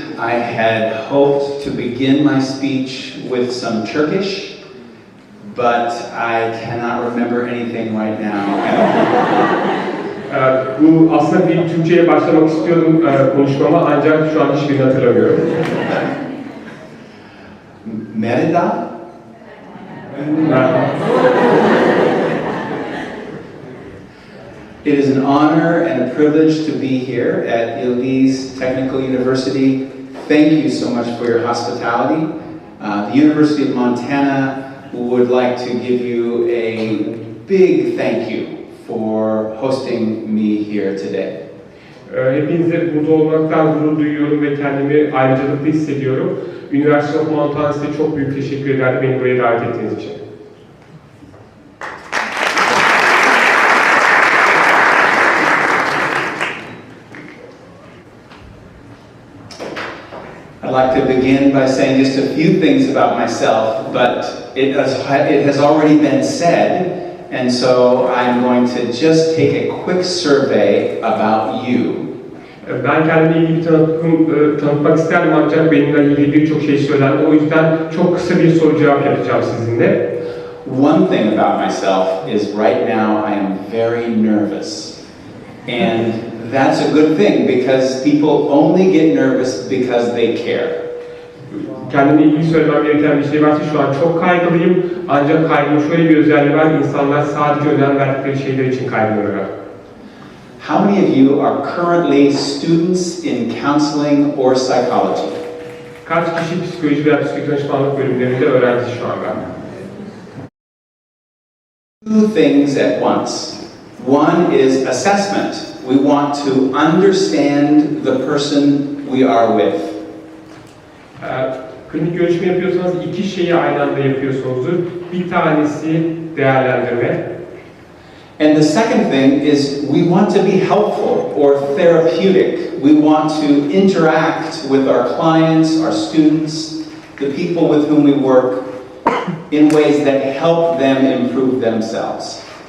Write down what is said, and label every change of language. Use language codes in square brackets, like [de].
[en] I had hoped to begin my speech with some Turkish, but I cannot remember anything right now. [tr] Bu aslında bir Türkçe'ye başlamak istiyordum konuşmama, ancak şu an hiçbirini hatırlamıyorum. Merida? [en] It is an honor and a privilege to be here at Yıldız Teknik University. Thank you so much for your hospitality. The University of Montana would like to give you a big thank you for hosting me here today. [tr] Hepinize burada olmaktan gurur duyuyorum ve kendimi ayrıcalıklı hissediyorum. University of Montana size çok büyük teşekkür ederim beni buraya davet ettiğiniz için. [en] I'd like to begin by saying just a few things about myself, but it has already been said, and so I'm going to just take a quick survey about you. [tr] Ben kendimi ilgili tanıtmak isterdim, ancak benimle ilgili birçok şey söylendi. O yüzden çok kısa bir soru cevap yapacağım sizinle. [en] One thing about myself is right now I am very nervous. And that's a good thing because people only get nervous because they care. [tr] Kendimle ilgili söylemem gereken bir şey varsa şu an çok kaygılıyım. Ancak kaygının şöyle bir özelliği var, insanlar sadece önem verdikleri şeyler için kaygılıyorlar. [en] How many of you are currently students in counseling or psychology? [tr] Kaç kişi psikoloji veya psikolojik danışmanlık bölümlerinde öğrenci şu anda? [en] Two things at once. One is assessment. We want to understand the person we are with. [tr] Klinik görüşme yapıyorsanız iki şeyi aynı anda yapıyorsunuzdur. Bir tanesi değerlendirme. [en] And the second thing is we want to be helpful or therapeutic. We want to interact with our clients, our students, the people with whom we work in ways that help them improve themselves.